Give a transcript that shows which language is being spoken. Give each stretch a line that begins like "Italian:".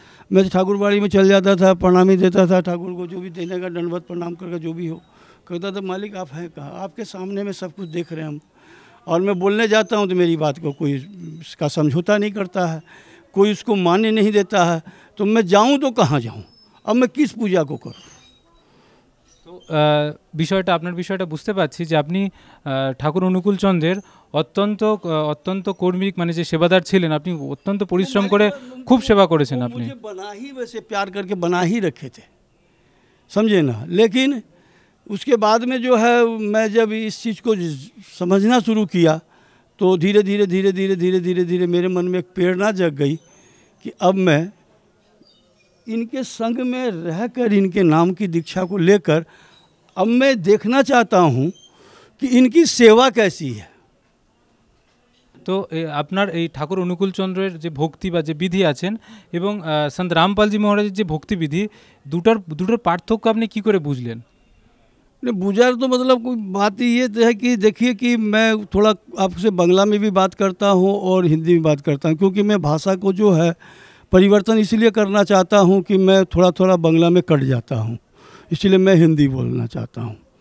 Hindi: मैं ठाकुरबाड़ी में चल जाता था, प्रणामी देता था ठाकुर को, जो भी देने का दंडवत प्रणाम करके जो भी हो, कहता था मालिक आप हैं कहाँ, आपके सामने में सब कुछ देख रहे हैं हम। और मैं बोलने जाता हूँ तो मेरी बात को कोई इसका समझौता नहीं करता है, कोई उसको मान्य नहीं देता है। तो मैं जाऊँ तो कहाँ जाऊँ, अब मैं किस पूजा को करूँ।
Bangla: তো বিষয়টা আপনার বিষয়টা বুঝতে পারছি যে আপনি ঠাকুর অনুকূল চন্দ্রের অত্যন্ত কর্মিক মানে যে সেবাদার ছিলেন, আপনি অত্যন্ত পরিশ্রম করে খুব সেবা করেছেন। আপনি
Hindi: बना ही वैसे प्यार करके बना ही रखे थे, समझे ना। लेकिन उसके बाद में जो है मैं जब इस चीज़ को समझना शुरू किया तो धीरे धीरे धीरे धीरे धीरे धीरे धीरे मेरे मन में एक प्रेरणा जग गई कि अब मैं इनके संग में रहकर इनके नाम की दीक्षा को लेकर अब मैं देखना चाहता हूँ कि इनकी सेवा कैसी है।
Bangla: তো আপনার এই ঠাকুর অনুকূল চন্দ্রের যে ভক্তি বা যে বিধি আছেন এবং সন্ত রামপালজি মহারাজের যে ভক্তিবিধি, দুটোর পার্থক্য আপনি কি করে বুঝলেন?
Hindi: बुझार तो मतलब कोई बात ये है कि देखिए कि मैं थोड़ा आपसे बांग्ला में भी बात करता हूँ और हिंदी में बात करता हूँ, क्योंकि मैं भाषा को जो है परिवर्तन इसलिए करना चाहता हूँ कि मैं थोड़ा थोड़ा बांग्ला में कट जाता हूँ, इसलिए मैं हिंदी बोलना चाहता हूँ।